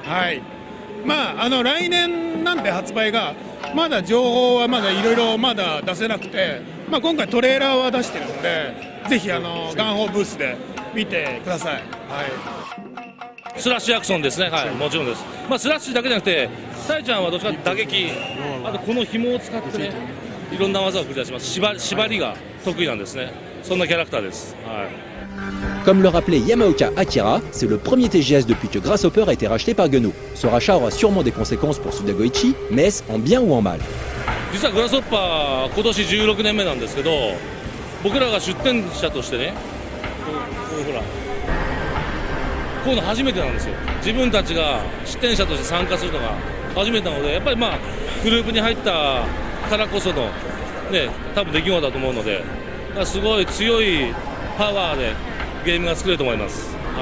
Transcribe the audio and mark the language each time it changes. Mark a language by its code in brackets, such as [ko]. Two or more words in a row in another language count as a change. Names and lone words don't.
[ja] 来年なんで発売がまだ情報はまだいろいろまだ出せなくて、今回トレーラーは出してるので、ぜひガンホーブースで見てください。スラッシュアクションですね。もちろんです。スラッシュだけじゃなくて、タイちゃんはどっちかというと打撃、あとこの紐を使ってね、いろんな技を繰り出します。縛りが得意なんですね。そんなキャラクターです。 [fr] Comme le rappelait Yamaoka Akira, c'est le premier TGS depuis que Grasshopper a été racheté par Gun-O. Ce rachat aura sûrement des conséquences pour Suda Goichi, mais est-ce en bien ou en mal? [ja] 実はグラスホッパー今年16年目なんですけど、僕らが出展者としてね、ほらこういうの初めてなんですよ。自分たちが出展者として参加するのが初めてなので、やっぱりグループに入ったからこそのね、多分出来事だと思うので、すごい強いパワーでゲームが作れると思います。